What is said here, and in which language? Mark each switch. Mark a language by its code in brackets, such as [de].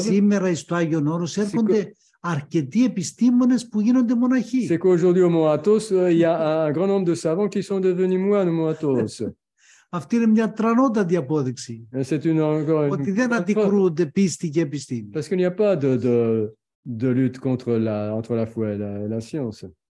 [el] σήμερα στο Άγιον Όρος έρχονται αρκετοί επιστήμονες που γίνονται μοναχοί. [fr] C'est qu'aujourd'hui au Mont Athos, il y a un grand nombre de savants qui sont devenus moines au Mont Athos. [el] Αυτή είναι μια τρανότατη απόδειξη. Ότι δεν αντικρούονται πίστη και επιστήμη. [fr] Parce qu'il n'y a pas de lutte entre la foi et la science.